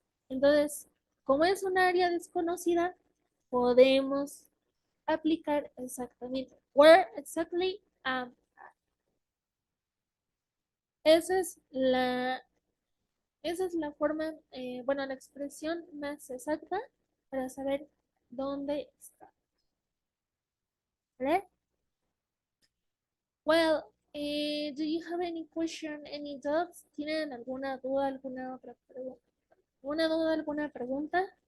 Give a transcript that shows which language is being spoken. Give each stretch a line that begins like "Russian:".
Spanish: Entonces, como es un área desconocida, podemos aplicar exactamente. Where exactly am Esa es la, esa es la forma, bueno, la expresión más exacta para saber dónde está. ¿Vale?
English: Well, do you have any question, any doubts?
Spanish: ¿Tienen alguna duda, alguna otra pregunta? ¿Alguna duda, alguna pregunta?